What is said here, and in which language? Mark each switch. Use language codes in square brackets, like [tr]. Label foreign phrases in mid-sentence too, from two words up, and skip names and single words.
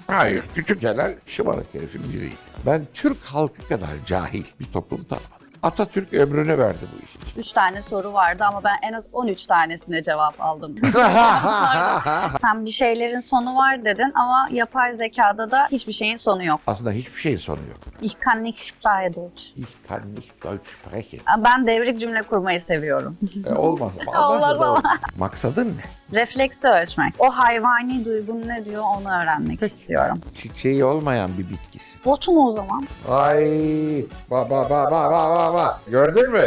[tr] Hayır, küçük Celal şımarık herifin biriydi. Ben Türk halkı kadar cahil bir toplum tanımadım. Atatürk ömrünü verdi bu iş için. 3 tane soru vardı ama ben en az 13 tanesine cevap aldım. Sen bir şeylerin sonu var dedin ama yapay zekada da hiçbir şeyin sonu yok. Aslında hiçbir şeyin sonu yok. [de] Ich kann nicht sprechen Deutsch. Ich kann nicht Deutsch sprechen. [tr] Ben devrik cümle kurmayı seviyorum. Olmaz ama. Olmaz ama. Maksadın ne? Refleksi ölçmek. O hayvani duygun ne diyor onu öğrenmek istiyorum. Çiçeği olmayan bir bitkisi. Botum o zaman. Ay, ba. Gördün mü?